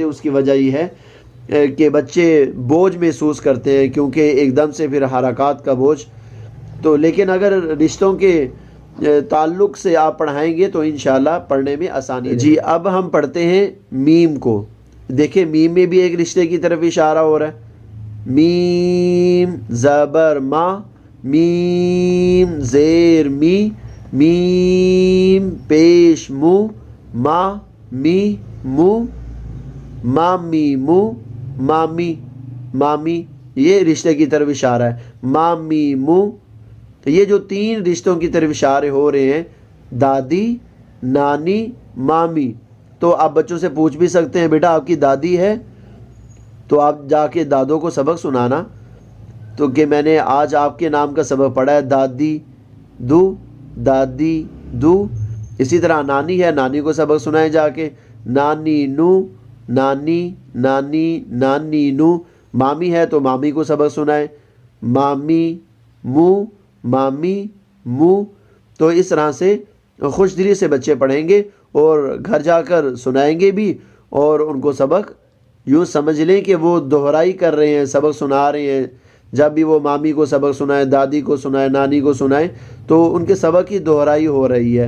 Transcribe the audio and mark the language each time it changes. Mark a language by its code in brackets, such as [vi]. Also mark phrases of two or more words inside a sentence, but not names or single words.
[ur] اس کی وجہ یہ ہے کہ بچے بوجھ محسوس کرتے ہیں، کیونکہ ایک دم سے پھر حرکات کا بوجھ۔ تو لیکن اگر رشتوں کے تعلق سے آپ پڑھائیں گے تو انشاءاللہ پڑھنے میں آسانی رہے۔ جی اب ہم پڑھتے ہیں میم کو۔ دیکھیں میم میں بھی ایک رشتے کی طرف اشارہ ہو رہا ہے، میم زبر ما، میم زیر می، میم پیش مو، ما می مو، مامی مو، مامی مامی، یہ رشتے کی طرف اشارہ ہے، مامی مو۔ یہ جو 3 رشتوں کی طرف اشارے ہو رہے ہیں، دادی، نانی، مامی۔ تو آپ بچوں سے پوچھ بھی سکتے ہیں بیٹا آپ کی دادی ہے؟ تو آپ جا کے دادوں کو سبق سنانا، تو کہ میں نے آج آپ کے نام کا سبق پڑھا ہے، دادی دو، دادی دو۔ اسی طرح نانی ہے، نانی کو سبق سنائیں جا کے، نانی نو، نانی نانی نانی نو۔ مامی ہے تو مامی کو سبق سنائیں، مامی مو، مامی مو۔ تو اس طرح سے خوش دلی سے بچے پڑھیں گے اور گھر جا کر سنائیں گے بھی، اور ان کو سبق یوں سمجھ لیں کہ وہ دہرائی کر رہے ہیں، سبق سنا رہے ہیں۔ جب بھی وہ مامی کو سبق سنائیں، دادی کو سنائیں، نانی کو سنائیں، تو ان کے سبق کی دہرائی ہو رہی ہے۔